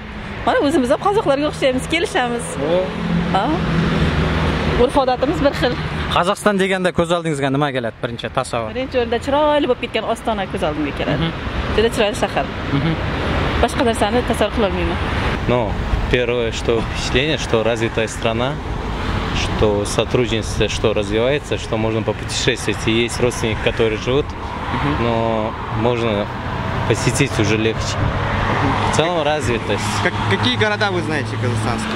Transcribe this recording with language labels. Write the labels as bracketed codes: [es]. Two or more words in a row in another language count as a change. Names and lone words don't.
[uz] Mana o'zimiz ham qozoqlarga o'xshaymiz, kelishamiz. Urf-odatimiz bir xil. Qozog'iston deganda ko'z oldingizga nima keladi? Birinchi tasavvur. Birinchi o'rinda chiroyli bo'lib ketgan Ostona ko'z oldimga keladi. Juda chiroyli shahar. Boshqa narsani tasavvur qila olmayman. [ru] Ну, первое, что впечатление, что развитая страна, что сотрудничество, что развивается, что можно попутешествовать. И есть родственники, которые живут, но можно посетить уже легче. В целом развитость. Какие города вы знаете казахстанские?